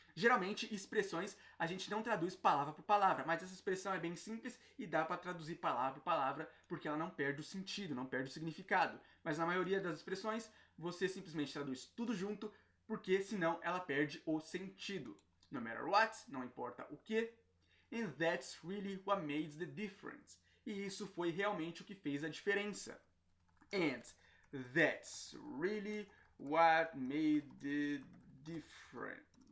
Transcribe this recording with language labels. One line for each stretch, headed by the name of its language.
Portuguese: Geralmente, expressões a gente não traduz palavra por palavra, mas essa expressão é bem simples e dá para traduzir palavra por palavra, porque ela não perde o sentido, não perde o significado. Mas na maioria das expressões, você simplesmente traduz tudo junto, porque senão ela perde o sentido.
English: No matter what,
Portuguese: não importa o que.
English: And that's really what makes the difference.
Portuguese: E isso foi realmente o que fez a diferença.
English: And that's really what made the difference.